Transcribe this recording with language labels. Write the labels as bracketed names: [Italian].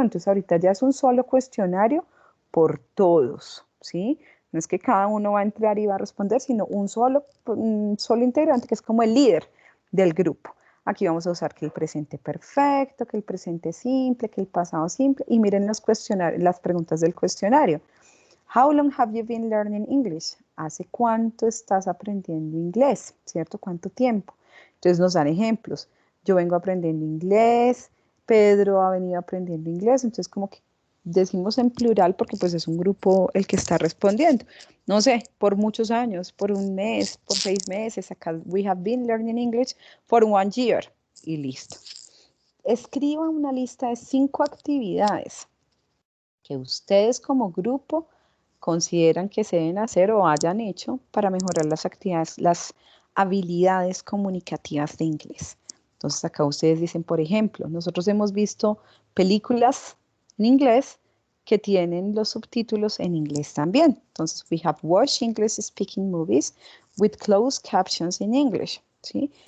[Spanish] Entonces ahorita ya es un solo cuestionario por todos, ¿sí? No es que cada uno va a entrar y va a responder, sino un solo integrante que es como el líder del grupo. Aquí vamos a usar que el presente perfecto, que el presente simple, que el pasado simple. Y miren los cuestionarios, las preguntas del cuestionario. [English] How long have you been learning English? [Spanish] ¿Hace cuánto estás aprendiendo inglés? ¿Cierto? ¿Cuánto tiempo? Entonces nos dan ejemplos. Yo vengo aprendiendo inglés, Pedro ha venido aprendiendo inglés, entonces como que decimos en plural porque pues es un grupo el que está respondiendo. No sé, por muchos años, por un mes, por 6 meses, acá [English] we have been learning English for 1 year [Spanish] y listo. Escriba una lista de 5 actividades que ustedes como grupo consideran que se deben hacer o hayan hecho para mejorar las actividades, las habilidades comunicativas de inglés. Entonces acá ustedes dicen, por ejemplo, nosotros hemos visto películas en inglés que tienen los subtítulos en inglés también. [English] Entonces, we have watched English speaking movies with closed captions in English, ¿sí?